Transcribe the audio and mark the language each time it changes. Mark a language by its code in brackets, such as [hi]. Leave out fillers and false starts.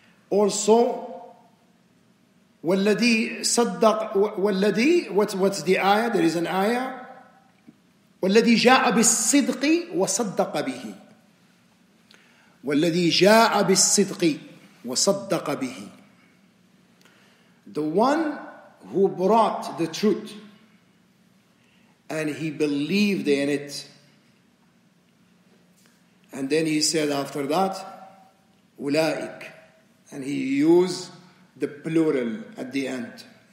[en] Also, [ar] والذي صدق والذي, [en] what's the ayah? There is an ayah. [ar] والذي جاء بالصدق وصدق به. والذي جاء بالصدق وصدق به. [en] The one who brought the truth and he believed in it. And then he said after that, أولئك. And he used the plural at the end.